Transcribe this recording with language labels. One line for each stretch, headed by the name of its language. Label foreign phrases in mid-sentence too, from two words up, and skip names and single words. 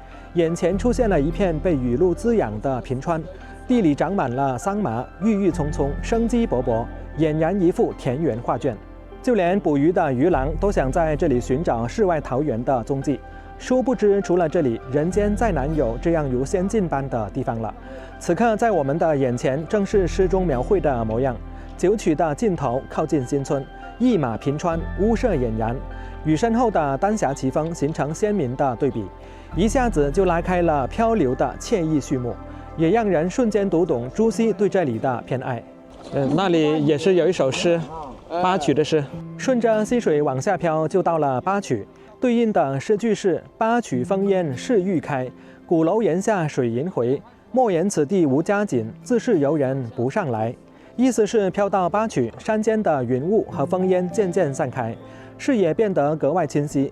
Chinese: 眼前出現了一片被雨露滋養的平川，地裡長滿了桑麻，鬱鬱蔥蔥，生機勃勃，俨然一幅田園畫卷。就連捕魚的魚郎都想在這裡尋找世外桃源的蹤跡。殊不知，除了這裡，人間再難有這樣如仙境般的地方了。此刻在我們的眼前，正是詩中描繪的模樣。9曲的盡頭靠近新村，一馬平川，屋舍儼然，與身後的丹霞奇峰形成鮮明的對比。一下子就拉開了漂流的愜意序幕，也讓人瞬間讀懂朱熹對這裡的偏愛。那裡也是有一首詩，8曲的詩。順着溪水往下漂，就到了8 曲，對應的詩句是：8曲烽煙世欲開，鼓樓檐下水銀回。莫言此地無佳景，自是遊人不上來。意思是飄到8曲，山間的雲霧和烽煙漸漸散開，視野變得格外清晰。